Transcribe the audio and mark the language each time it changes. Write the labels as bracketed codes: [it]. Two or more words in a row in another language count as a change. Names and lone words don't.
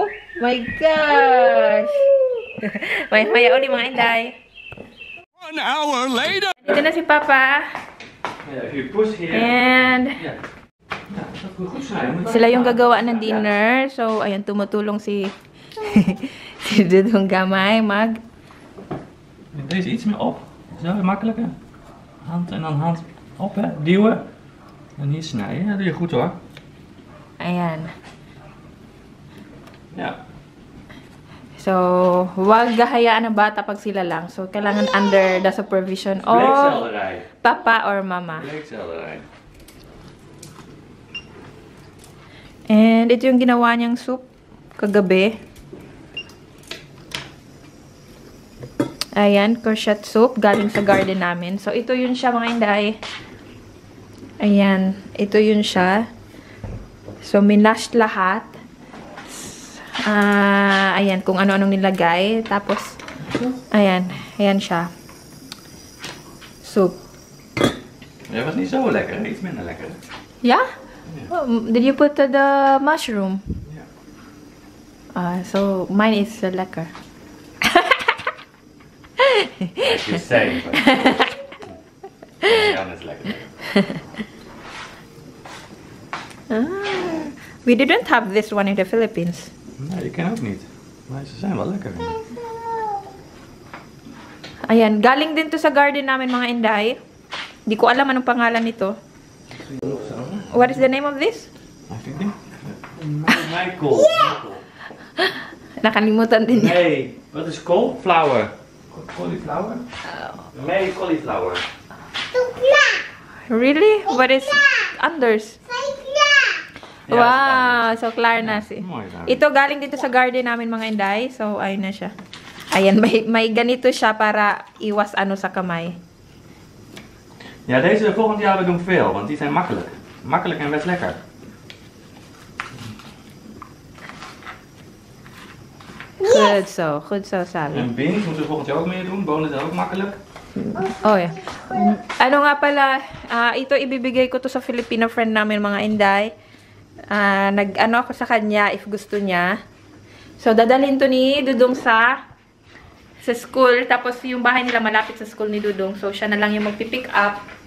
[en] My gosh! [tl] Maya ulit mga Inday. [en] 1 hour later. [tl] Dito na si Papa. And sila yung gagawa ng dinner. So, ayan, tumutulong si si Dudong Gamay mag. [nl] Deze iets meer op. Zo, makkelijker. Hand en dan hand op, hè. Duwen. En hier snijden. Dat doe je goed hoor. [tl] Ayan. [nl] Ja. [tl] So, huwag gahayaan ng bata pag sila lang. [en] So, kailangan under the supervision of [nl] Bleekselderij. [en] Papa or Mama. [nl] Bleekselderij. [tl] And ito yung ginawa niyang soup kagabi. Ayan, [en] courgette soup [tl] galing sa garden namin. So, ito yun siya mga Inday. Ayan, ito yun siya. So, minash lahat. Ayan, kung ano-anong nilagay. Tapos, ayan siya. Soup. [nl] Ja, was niet zo lekker. Iets minder lekker. [en] Yeah? Oh, did you put the mushroom? [nl] Ja. [en] So, mine is lekker. It's the same. [nl] Jan is lekker. [en] We didn't have this one in the Philippines. [nl] Nee, die ken ook niet. Maar ze zijn wel lekker. [tl] Ayan, galing din to sa garden namin mga Inday. Hindi ko alam anong pangalan nito. [en] What is the name of this? [nl] Meikool. [tl] Nakalimutan din niya. [nl] Nee, wat is kool? Flower. Cauliflower? Nee, cauliflower. [en] Really? What is Anders? [nl] Ja, [tl] Wow, so klaar na si. [nl] mooi daar. [tl] Ito galing dito sa garden namin mga Inday. So, ayun na siya. Ayan, may ganito siya para iwas ano sa kamay. [nl] Ja, deze volgend jaar we doen veel, want die zijn makkelijk. Makkelijk en best lekker. Goed so, sabi. En beans moeten we volgend jaar ook meer doen. Bonen zijn ook makkelijk. [en] Oh, yeah. [tl] Ano nga pala, ito ibibigay ko to sa Filipino friend namin mga Inday. Nag-ano ako sa kanya if gusto niya. So, dadalhin to ni Dudong sa school. Tapos, yung bahay nila malapit sa school ni Dudong. So, siya na lang yung magpipick up.